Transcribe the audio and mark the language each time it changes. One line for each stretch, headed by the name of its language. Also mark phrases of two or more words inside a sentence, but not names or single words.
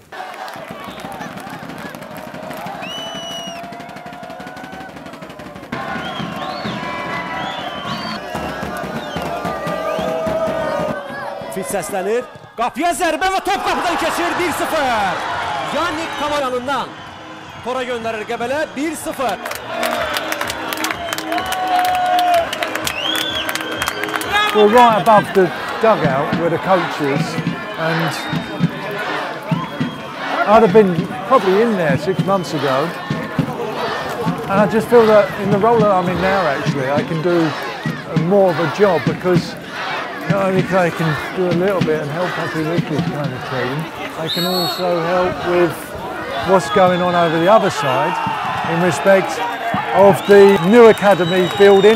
Azerbaijani: Fit səslənir. Qapıya zərbə və top qapıdan keçir 1-0. Yannick Kamal yanından. Tora göndərir Gabala 1-0.
English: We're right above the dugout where the coach is, and I'd have been probably in there 6 months ago, and I just feel that in the role that I'm in now actually I can do more of a job, because not only can I do a little bit and help Happy with this kind of team, I can also help with what's going on over the other side in respect of the new academy building.